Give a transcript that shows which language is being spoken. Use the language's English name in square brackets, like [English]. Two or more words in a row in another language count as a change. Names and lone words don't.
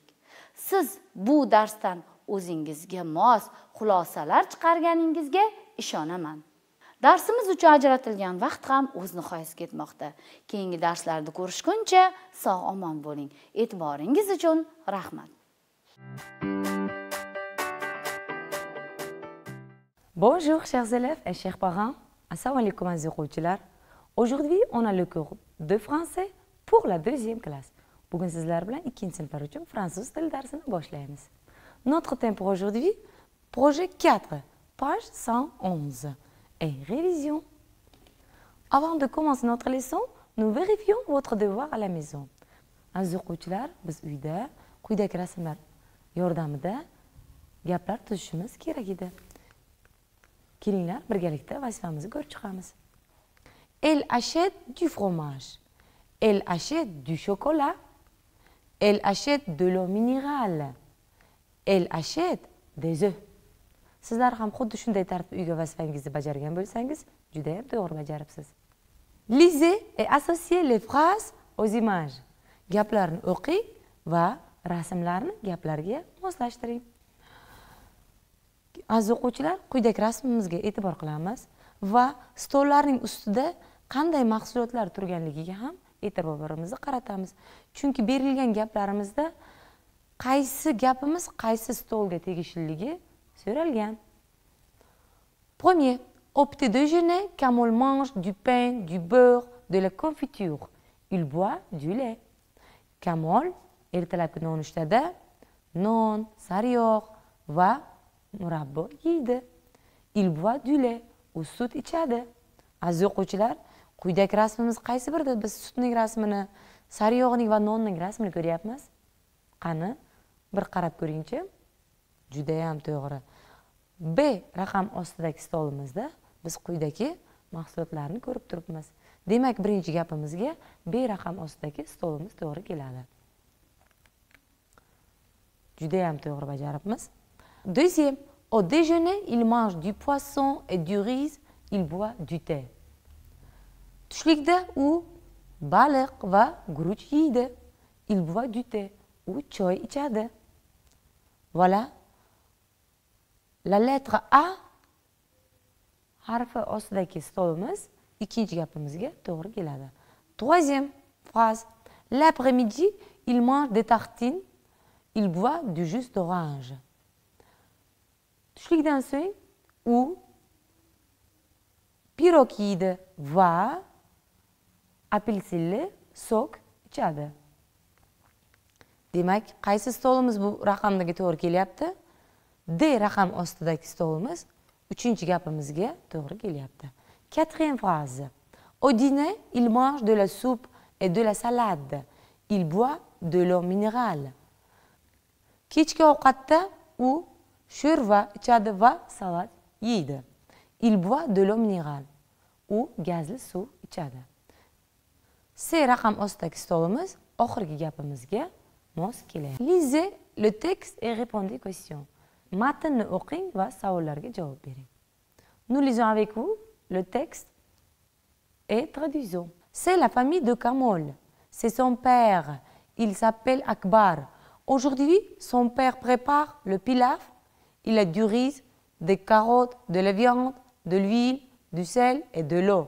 [Uzbek] Siz bu darsdan o'zingizga mos xulosalar chiqarganingizga ishonaman. Darsimiz uchun ajratilgan vaqt ham o'z nihoyasiga yetmoqda. Keyingi darslarda ko'rishguncha sog' omon bo'ling. E'tiboringiz uchun rahmat. [French] Bonjour chers élèves et chers parents. [Uzbek] Assalamu alaikum aziz o'quvchilar. [French] Aujourd'hui, on a le cours de français pour la deuxième classe. [Uzbek] Bugun sizlar bilan 2-sinflar uchun fransuz tili darsini boshlaymiz. [French] Notre thème pour aujourd'hui, projet 4, page 111 et révision. Avant de commencer notre leçon, nous vérifions votre devoir à la maison. [Uzbek] Aziz o'quvchilar, biz uyda quyidagi rasmlar yordamida gaplar tuzishimiz kerak edi. Kelinglar, birgalikda vazifamizni ko'rib chiqamiz. [French] Elle achète du fromage. Elle achète du chocolat. Elle achète de l'eau minérale. Elle achète des œufs. [Uzbek] Sizlar ham xuddi shunday tartibda uyga vazifangizni bajargan bo'lsangiz, juda ham to'g'ri bajaribsiz. [French] Lisez et associez les phrases aux images. [Uzbek] Gaplarni o'qing va rasmlarni gaplarga moslashtiring. Aziz o'quvchilar, quyidagi rasmimizga e'tibor qilamiz va stollarning ustida qanday mahsulotlar turganligiga ham e'tiborimizni qaratamiz. Chunki berilgan gaplarimizda qaysi gapimiz qaysi stolga tegishiligi so'ralgan. [French] Premier, au petit déjeuner, Kamol mange du pain, du beurre, de la confiture. Il boit du lait. [Uzbek] Kamol ertalabki nonushtada non, sariyog' va murabbo yeydi. [French] Il boit du lait. [Uzbek] U sut ichadi. Aziz o'quvchilar, quyidagi rasmimiz qaysi birida? Biz sutning rasmini, sariyog'ning va nonning rasmini ko'ryapmiz. Qani, bir qarab ko'ringchi. Juda ham to'g'ri. B raqam ostidagi stolimizda biz quyidagi mahsulotlarni ko'rib turibmiz. Demak, birinchi gapimizga B raqam ostidagi stolimiz to'g'ri keladi. Juda ham to'g'ri bajaribmiz. [French] Deuxième, au déjeuner, il mange du poisson et du riz, il boit du thé. [Uzbek] Tushlikda u baliq va guruch yeydi. [French] Il boit du thé. [Uzbek] U choy ichadi. Voilà. [French] La lettre [Uzbek] A harfi ostidagi stolimiz ikkinchi gapimizga to'g'ri keladi. [French] Troisième phrase. L'après-midi, il mange des tartines, il boit du jus d'orange. [Uzbek] Tushlikdan so'ng u pirog yeydi va apelsinli sok ichadi. Demak, qaysi stolimiz bu raqamdagi to'g'ri kelyapti? D raqam ostidagi stolimiz uchinchi gapimizga to'g'ri kelyapti. [French] Quatrième phrase. Au dîner, il mange de la soupe et de la salade. Il boit de l'eau minérale. [Uzbek] Kechki ovqatda u sho'rva ichadi va salat yeydi. [French] Il boit de l'eau minérale. [Uzbek] U gazli suv ichadi. C raqam ostidagi stolimiz oxirgi gapimizga mos keladi. [French] Lisez le texte et répondez aux questions. [Uzbek] Matnni o'qing va savollarga javob bering. [French] Nous lisons avec vous le texte et traduisons. C'est la famille de Kamol. C'est son père. Il s'appelle Akbar. Aujourd'hui, son père prépare le pilaf. Il a du riz, des carottes, de la viande, de l'huile, du sel et de l'eau.